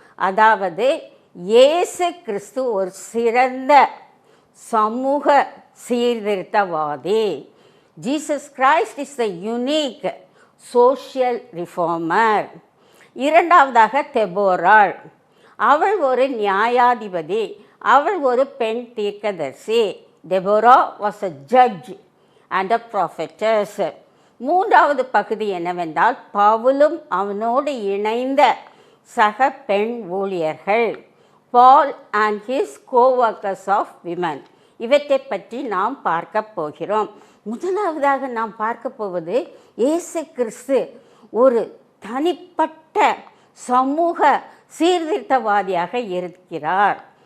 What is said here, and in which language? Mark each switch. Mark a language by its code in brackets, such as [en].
[ta] அதாவது, இயேசு கிறிஸ்து ஒரு சிறந்த சமூக சீர்திருத்தவாதி. [en] Jesus Christ is the unique social reformer. [ta] இரண்டாவதாக தெபோராள், அவள் ஒரு நியாயாதிபதி, அவள் ஒரு பெண் தீர்க்கதரிசி. [en] Deborah was a judge and a prophetess. [ta] மூன்றாவது பகுதி என்னவென்றால் பவுலும் அவனோடு இணைந்த சக பெண் ஊழியர்கள், [en] Paul and his coworkers of women. [ta] இவற்றை பற்றி நாம் பார்க்க போகிறோம். முதலாவதாக நாம் பார்க்க போவது இயேசு கிறிஸ்து ஒரு தனிப்பட்ட சமூக சீர்திருத்தவாதியாக இருக்கிறார்.